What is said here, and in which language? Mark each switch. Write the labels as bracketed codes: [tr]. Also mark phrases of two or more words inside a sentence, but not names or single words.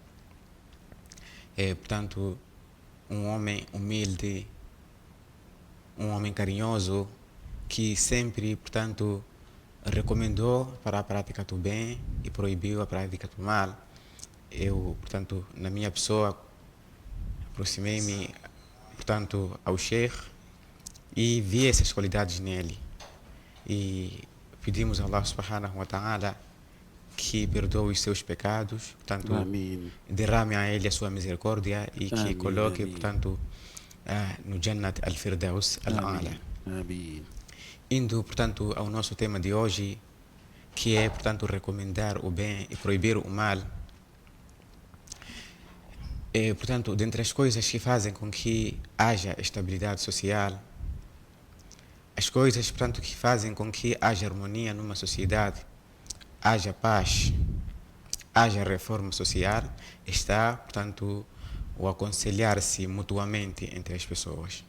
[pt] Portanto, um homem humilde, um homem carinhoso, que sempre, portanto, recomendou para a prática do bem e proibiu a prática do mal. Eu, portanto, na minha pessoa, aproximei-me, portanto, ao Sheikh e vi essas qualidades nele. E pedimos a [ar] الله سبحانه وتعالى [pt] que perdoe os seus pecados, portanto, Amém. derrame a ele a sua misericórdia e que Amém, coloque, amém. portanto, no Jannat al-Firdaus al-A'la. Amém. Indo, portanto, ao nosso tema de hoje, que é, portanto, recomendar o bem e proibir o mal. Portanto, dentre as coisas que fazem com que haja estabilidade social, as coisas, portanto, que fazem com que haja harmonia numa sociedade, haja paz, haja reforma social, está, portanto, o aconselhar-se mutuamente entre as pessoas.